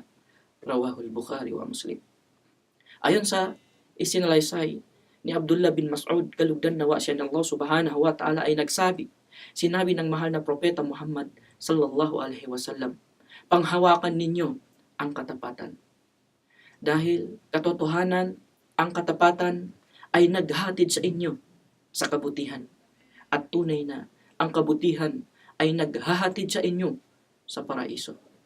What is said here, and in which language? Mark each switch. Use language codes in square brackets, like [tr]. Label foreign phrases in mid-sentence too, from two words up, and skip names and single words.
[ar] رواه البخاري ومسلم. [tl] Ayon sa isinalaysay ni Abdullah bin Mas'ud, kalugdan nawa siya ng Allah [ar] سبحانه وتعالى, [tl] ay sinabi ng mahal na propeta Muhammad [ar] صلى الله عليه وسلم, [tl] panghawakan ninyo ang katapatan. Dahil katotohanan, ang katapatan ay naghatid sa inyo sa kabutihan. At tunay na ang kabutihan ay naghahatid sa inyo sa paraiso.